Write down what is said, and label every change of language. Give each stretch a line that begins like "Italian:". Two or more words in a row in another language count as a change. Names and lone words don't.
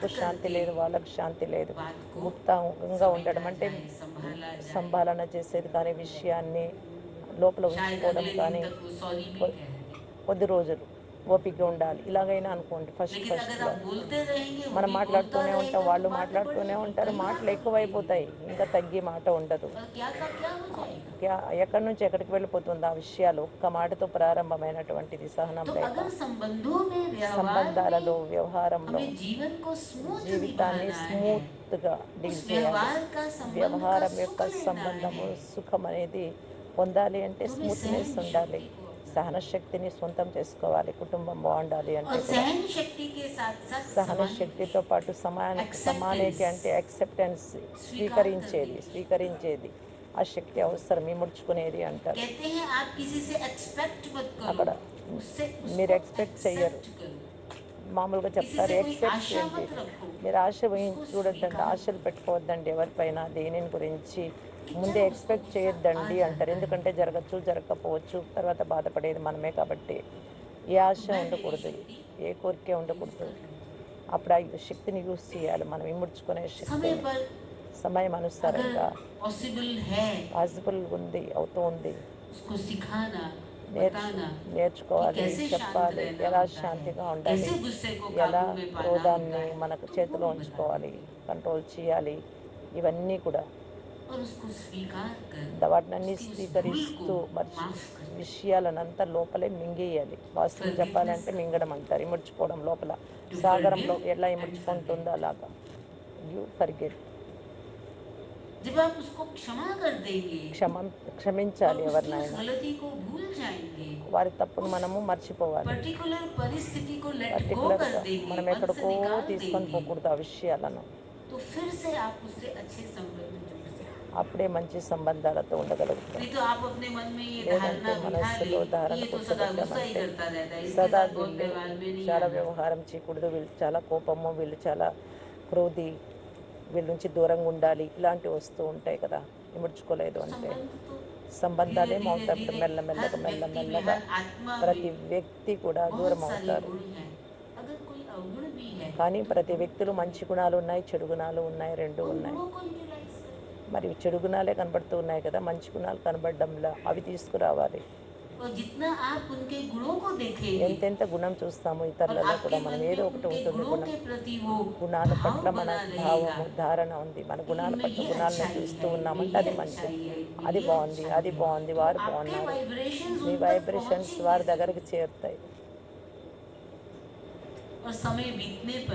Telugu: మనకు శాంతి
Hindi: करके
Telugu: లేదు, వాళ్ళకు శాంతి లేదు.
Hindi: बात को
Telugu: గుప్తంగా ఉండడం
Hindi: समेटा
Telugu: అంటే
Hindi: जाए, संभाला जाए।
Telugu: సంభాలన చేసేది కానీ, విషయాన్ని లోపల
Hindi: शायद
Telugu: ఉంచుకోవడం
Hindi: अगले दिन
Telugu: కానీ.
Hindi: तक वो सॉरी भी
Telugu: కొ-
Hindi: कह दे।
Telugu: కొద్ది రోజులు ఓపిక ఉండాలి. ఇలాగైనా అనుకోండి, ఫస్ట్
Hindi: लेकिन अगर
Telugu: ఫస్ట్లో
Hindi: आप बोलते रहेंगे, वो
Telugu: మనం
Hindi: भी बोलता
Telugu: మాట్లాడుతూనే ఉంటాం,
Hindi: रहेगा, तो
Telugu: వాళ్ళు
Hindi: बातें
Telugu: మాట్లాడుతూనే
Hindi: बढ़ेगी,
Telugu: ఉంటారు,
Hindi: कहीं
Telugu: మాటలు
Hindi: आप रुक
Telugu: ఎక్కువైపోతాయి,
Hindi: जाएंगे
Telugu: ఇంకా తగ్గి మాట ఉండదు.
Hindi: और क्या का क्या हो जाएगा।
Telugu: ఎక్కడి నుంచి ఎక్కడికి వెళ్ళిపోతుంది ఆ విషయాలు? ఒక్క మాటతో ప్రారంభమైనటువంటిది సహనం
Hindi: तो
Telugu: లేక.
Hindi: अगर संबंधों में, व्यवहार
Telugu: సంబంధాలలో,
Hindi: में
Telugu: వ్యవహారంలో
Hindi: हमें जीवन को स्मूथ
Telugu: జీవితాన్ని
Hindi: निभाना है,
Telugu: స్మూత్గా డీల్
Hindi: उस
Telugu: చేయాలి.
Hindi: व्यवहार का संबंध का
Telugu: వ్యవహారం యొక్క
Hindi: सुख लेना
Telugu: సంబంధము
Hindi: है,
Telugu: సుఖం అనేది పొందాలి అంటే
Hindi: तो हमें
Telugu: స్మూత్నెస్
Hindi: सहन
Telugu: ఉండాలి,
Hindi: शक्ति को अपनाना है।
Telugu: సహనశక్తిని సొంతం చేసుకోవాలి. కుటుంబం బాగుండాలి
Hindi: और
Telugu: అంటే కూడా
Hindi: सहन शक्ति के साथ साथ
Telugu: సహన
Hindi: समानिति,
Telugu: శక్తితో పాటు సమానేకి
Hindi: एक्सेप्टेंस,
Telugu: అంటే యాక్సెప్టెన్స్,
Hindi: स्वीकार करने
Telugu: స్వీకరించేది,
Hindi: की।
Telugu: స్వీకరించేది. ఆ శక్తి అవసరం, ఇముడ్చుకునేది అంటారు.
Hindi: कहते हैं आप किसी से एक्सपेक्ट मत करो,
Telugu: అక్కడ
Hindi: उससे
Telugu: మీరు
Hindi: उसको
Telugu: ఎక్స్పెక్ట్ చెయ్యరు,
Hindi: एक्सेप्ट करो।
Telugu: మామూలుగా
Hindi: किसी
Telugu: చెప్తారు
Hindi: से कोई
Telugu: ఎక్సెప్ట్
Hindi: आशा
Telugu: చేయండి.
Hindi: मत रखो,
Telugu: మీరు ఆశ
Hindi: उसको
Telugu: చూడొద్దండి,
Hindi: स्वीकार
Telugu: ఆశలు
Hindi: करो
Telugu: పెట్టుకోవద్దండి ఎవరిపైన, దేనిని గురించి
Hindi: कि
Telugu: ముందే
Hindi: चलो उसको
Telugu: ఎక్స్పెక్ట్
Hindi: गुस्सा आ
Telugu: చేయొద్దండి అంటారు.
Hindi: जाता है,
Telugu: ఎందుకంటే జరగచ్చు, జరగకపోవచ్చు, తర్వాత బాధపడేది మనమే కాబట్టి. ఏ ఆశ
Hindi: तो मैं मेरी
Telugu: ఉండకూడదు,
Hindi: शक्ति
Telugu: ఏ కోరిక
Hindi: यूज
Telugu: ఉండకూడదు.
Hindi: कर लूंगा।
Telugu: అప్పుడు ఆ శక్తిని యూజ్ చేయాలి మనం, ఇముడ్చుకునే
Hindi: समय
Telugu: శక్తిని.
Hindi: पर
Telugu: సమయం
Hindi: अगर
Telugu: అనుసారంగా
Hindi: पॉसिबल है,
Telugu: పాసిబుల్ ఉంది, అవుతూ ఉంది.
Hindi: उसको सिखाना,
Telugu: నేర్చు
Hindi: बताना कि
Telugu: నేర్చుకోవాలి,
Hindi: कैसे शांत
Telugu: చెప్పాలి,
Hindi: रहना
Telugu: ఎలా
Hindi: होता है,
Telugu: శాంతిగా ఉండాలి,
Hindi: कैसे गुस्से को
Telugu: ఎలా
Hindi: काबू में पाना होता
Telugu: క్రోధాన్ని
Hindi: है,
Telugu: మనకు
Hindi: तो वो
Telugu: చేతిలో
Hindi: भी बता
Telugu: ఉంచుకోవాలి,
Hindi: देते हैं।
Telugu: కంట్రోల్ చేయాలి. ఇవన్నీ కూడా
Hindi: और उसको स्वीकार कर
Telugu: వాటినన్నీ
Hindi: उसकी उस भूल को
Telugu: స్వీకరిస్తూ
Hindi: माफ कर दो।
Telugu: విషయాలనంతా లోపలే మింగేయాలి. వాస్తవం
Hindi: फॉरगिवनेस
Telugu: చెప్పాలంటే
Hindi: करो,
Telugu: మింగడం అంటారు, ఇముడ్చుకోవడం లోపల.
English: टू
Telugu: సాగరంలో
English: फॉरगिव
Telugu: ఎలా
English: एंड
Telugu: ఇముడ్చుకుంటుందో
English: फॉरगेट।
Telugu: అలాగా.
English: give forget,
Hindi: जब आप उसको क्षमा कर देंगे और
Telugu: క్షమించాలి
Hindi: उसकी उस
Telugu: ఎవరినైనా.
Hindi: गलती को भूल जाएंगे,
Telugu: వారి తప్పును
Hindi: उस
Telugu: మనము మర్చిపోవాలి.
Hindi: पर्टिकुलर परिस्थिति को
English: let go
Hindi: कर
Telugu: పర్టికులర్గా
Hindi: देंगे,
Telugu: మనం
Hindi: मन से
Telugu: ఎక్కడికో
Hindi: निकाल
Telugu: తీసుకొని
Hindi: देंगे,
Telugu: పోకూడదు ఆ విషయాలను.
Hindi: तो फिर से आप उससे अच्छे संबंध जोड़ सकते हैं।
Telugu: అప్పుడే మంచి సంబంధాలతో ఉండగలుగుతాం.
Hindi: नहीं तो आप अपने मन में ये
Telugu: లేదంటే
Hindi: धारणा बिठा
Telugu: మనస్సులో
Hindi: लें कि
Telugu: ధారణ
Hindi: ये तो सदा गुस्सा ही
Telugu: కూర్చోబెట్టామంటే,
Hindi: करता रहता है, इसके
Telugu: సదా
Hindi: साथ बहुत
Telugu: వీళ్ళు
Hindi: व्यवहार में नहीं
Telugu: చాలా
Hindi: आना।
Telugu: వ్యవహారం చేయకూడదు, వీళ్ళు చాలా కోపము, వీళ్ళు చాలా క్రోధి, వీళ్ళ నుంచి దూరంగా ఉండాలి, ఇలాంటివి వస్తూ ఉంటాయి కదా, ఇముడ్చుకోలేదు
Hindi: तो
Telugu: అంటే.
Hindi: संबंध तो धीरे
Telugu: సంబంధాలు
Hindi: धीरे
Telugu: ఏమవుతాయి అప్పుడు?
Hindi: धीरे हर
Telugu: మెల్లమెల్లగా
Hindi: व्यक्ति में,
Telugu: మెల్లమెల్లగా
Hindi: हर आत्मा
Telugu: ప్రతి
Hindi: में
Telugu: వ్యక్తి కూడా దూరం
Hindi: बहुत सारे
Telugu: అవుతారు.
Hindi: गुण हैं। अगर कोई अवगुण भी है
Telugu: కానీ
Hindi: तो
Telugu: ప్రతి
Hindi: गुण
Telugu: వ్యక్తిలో
Hindi: तो है,
Telugu: మంచి గుణాలు ఉన్నాయి, చెడు గుణాలు ఉన్నాయి, రెండు
Hindi: उन
Telugu: ఉన్నాయి.
Hindi: गुणों को यूटिलाइज करें।
Telugu: మరి చెడు గుణాలే కనబడుతూ ఉన్నాయి కదా, మంచి గుణాలు కనబడడంలా, అవి తీసుకురావాలి.
Hindi: और जितना आप उनके गुणों को देखेंगे
Telugu: ఎంతెంత గుణం చూస్తామో
Hindi: और
Telugu: ఇతరులలో కూడా
Hindi: आपके
Telugu: మనం
Hindi: मन में
Telugu: ఏదో ఒకటి
Hindi: उनके
Telugu: ఉంటుంది
Hindi: गुणों
Telugu: గుణం.
Hindi: के प्रति वो
Telugu: గుణాల
Hindi: भाव
Telugu: పట్ల
Hindi: बना
Telugu: మనకు
Hindi: रहेगा
Telugu: భావము, ధారణ ఉంది. మన
Hindi: कि
Telugu: గుణాల
Hindi: इनमें
Telugu: పట్ల
Hindi: ये
Telugu: గుణాలని
Hindi: अच्छाई
Telugu: చూస్తూ
Hindi: है, इनमें
Telugu: ఉన్నామంటే
Hindi: ये
Telugu: అది
Hindi: अच्छाई
Telugu: మంచిది.
Hindi: है, इनमें
Telugu: అది
Hindi: ये
Telugu: బావుంది,
Hindi: अच्छाई
Telugu: అది
Hindi: है,
Telugu: బావుంది,
Hindi: तो
Telugu: వారు
Hindi: आपके
Telugu: బావున్నారు.
Hindi: वाइब्रेशंस
Telugu: మీ
Hindi: उन तक
Telugu: వైబ్రేషన్స్
Hindi: पहुंचेंगे
Telugu: వారి దగ్గరికి
Hindi: जरूर।
Telugu: చేరుతాయి.
Hindi: और समय बीतने पर